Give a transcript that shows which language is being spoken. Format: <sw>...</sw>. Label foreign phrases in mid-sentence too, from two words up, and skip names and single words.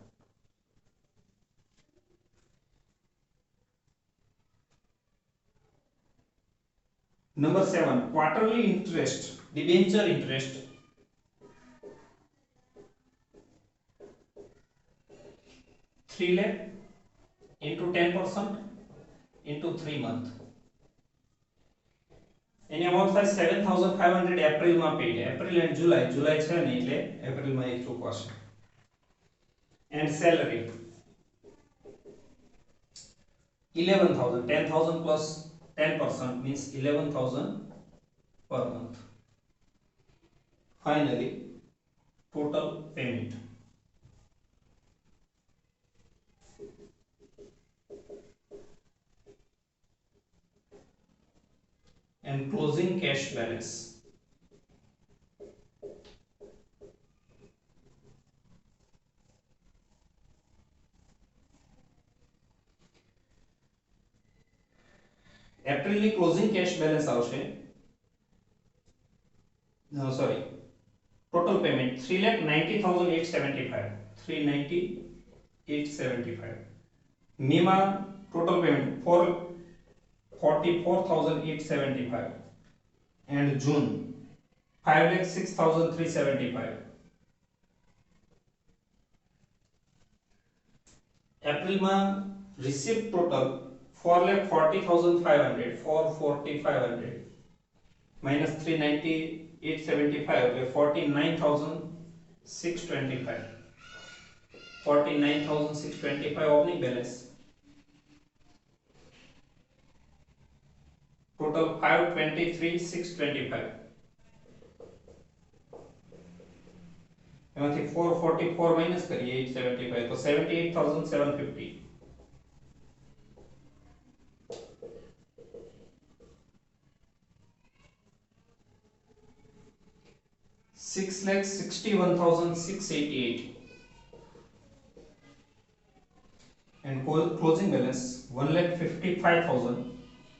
<en>Number 7, quarterly interest, debenture interest. 3 lakh into 10% into 3 month.</en> <gu>એની અમાઉન્ટ થાય 7,500 એપ્રિલમાં પેડ.</gu> <en>April and July,</en> <gu>જુલાઈ છે ને એટલે એપ્રિલમાં એક ચૂકવાશે.</gu> <en>and salary</en> <gu>11,000, 10,000</gu> <en>plus 10% means 11,000 per month. Finally, total payment. And closing cash balance.</en> <gu>એપ્રિલની</gu> <en>closing cash balance</en> <gu>આવશે,</gu> <en>sorry total payment</en> <gu>3,90,875, 3,90,875. મેમાં</gu> <en>total payment</en> <gu>44,875</gu> <en>and June</en> <gu>5,06,375. એપ્રિલમાં</gu> <en>Receipt total</en> <gu>4,40,500, 440,500 minus 398.75 એટલે 49,625.</gu> <en>49,625 opening balance. Total 523,625.</en> <gu>એમાંથી 444 માઇનસ કરીએ 875 તો 78,750.</gu> <en>6,61,688 and closing balance 1,55,330.</en>